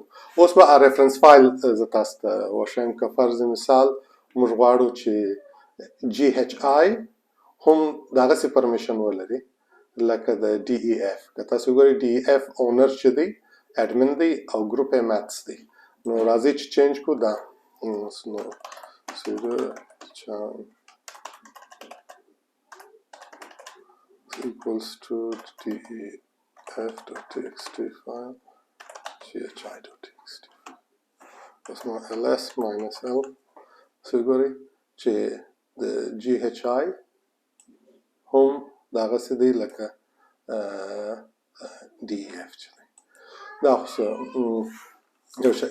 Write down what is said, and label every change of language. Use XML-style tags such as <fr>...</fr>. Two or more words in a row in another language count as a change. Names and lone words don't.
<ps>اوس به</ps> <en>reference file</en> <ps>زه تاسو ته وښیم که فرض مثال موږ غواړو چې جی ایچ آی هم دغسې پرمیشن ولري لکه د ډي ای اف. که تاسو وګورئ ډي ای اف اونر چې دی اډمن دی او ګروپ یې ماتس دی. نو راځئ چې چینج کو دا نو</ps> <en>sudo chown equals to def.txt file chi.txt.</en> <ps>اوس نو</ps> <en>ls minus l</en> <ps>وګورئ چې د جی ایچ آی هم دغسې دی لکه ډي ای اف چې دی. دا خو یو شی.</ps>